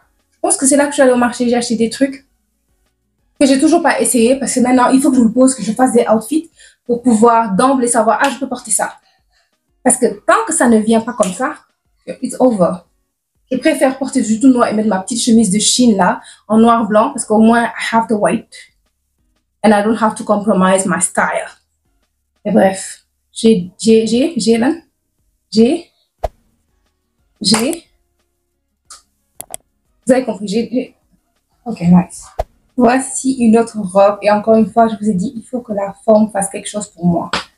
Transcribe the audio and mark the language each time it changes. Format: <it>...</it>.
<fr>Je pense que c'est là que je suis allée au marché, j'ai acheté des trucs que j'ai toujours pas essayé parce que maintenant, il faut que je me pose, que je fasse des outfits pour pouvoir d'emblée savoir, je peux porter ça. Parce que tant que ça ne vient pas comme ça,</fr> <en>it's over.</en> <fr>Je préfère porter du tout noir et mettre ma petite chemise de Chine là, en noir-blanc, parce qu'au moins,</fr> <en>I have the white. and I don't have to compromise my style.</en> <fr>Et bref, j'ai, là, vous avez compris, j'ai,</fr> <en>ok, nice.</en> <fr>Voici une autre robe, et encore une fois, je vous ai dit, il faut que la forme fasse quelque chose pour moi.</fr>